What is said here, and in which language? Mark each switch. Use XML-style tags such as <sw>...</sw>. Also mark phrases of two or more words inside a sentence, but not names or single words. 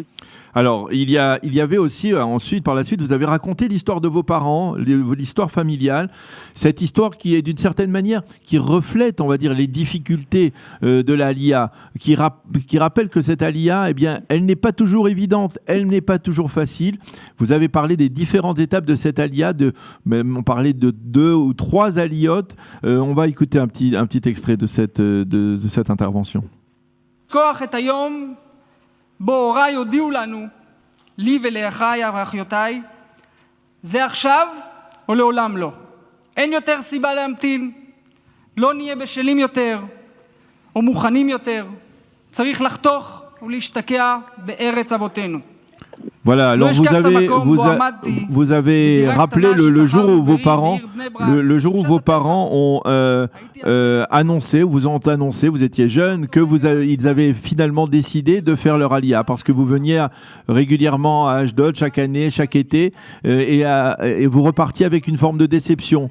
<fr>Alors, il y avait aussi, ensuite, par la suite, vous avez raconté l'histoire de vos parents, l'histoire familiale, cette histoire qui est d'une certaine manière, qui reflète, on va dire, les difficultés de l'Aliyah, qui rappelle que cette Aliyah, eh bien, elle n'est pas toujours évidente, elle n'est pas toujours facile. Vous avez parlé des différentes étapes de cette Aliyah, on parlait de 2 ou 3 aliyot. On va écouter un petit extrait de cette intervention.</fr> <he>בו הוריי הודיעו לנו, לי ולאחיי ואחיותיי, זה עכשיו או לעולם לא. אין יותר סיבה להמתין, לא נהיה בשלים יותר או מוכנים יותר. צריך לחתוך ולהשתקע בארץ אבותינו.</he> <fr>Voilà, alors vous avez rappelé le jour où vos parents ont vous ont annoncé, vous étiez jeune, que ils avaient finalement décidé de faire leur Aliyah, parce que vous veniez régulièrement à Ashdod chaque année, chaque été, et vous repartiez avec une forme de déception.</fr>